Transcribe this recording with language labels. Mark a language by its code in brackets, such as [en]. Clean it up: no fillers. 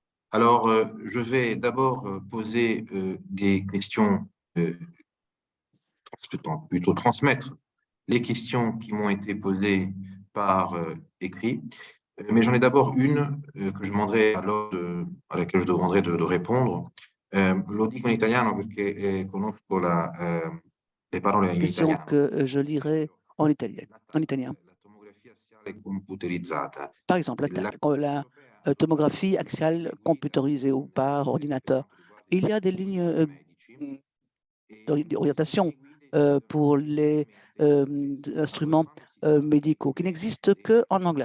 [fr] Alors, je vais d'abord poser des questions, plutôt transmettre les questions qui m'ont été posées par écrit. Mais j'en ai d'abord une que je demanderai à laquelle je demanderai de répondre. [it] Lo dico in italiano perché conosco le parole in [fr] Question [it] italiano. [fr] que je lirai en italien. [it] La tomografia assiale computerizzata. [fr] Par exemple, la tomographie axiale computérisée ou par ordinateur. Il y a des lignes d'orientation pour les instruments médicaux qui n'existent qu'en anglais.